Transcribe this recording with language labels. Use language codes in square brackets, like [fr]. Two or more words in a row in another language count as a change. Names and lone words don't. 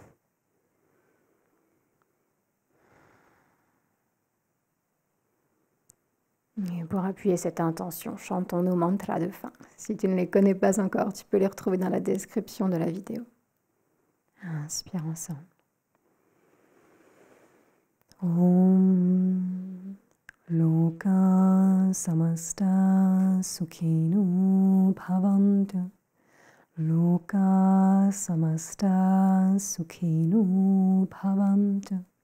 [fr] Et pour appuyer cette intention, chantons nos mantras de fin. Si tu ne les connais pas encore, tu peux les retrouver dans la description de la vidéo. Inspire ensemble. [sa] ॐ लोकाः समस्ताः सुखिनो भवन्तु. लोकाः समस्ताः सुखिनो भवन्तु.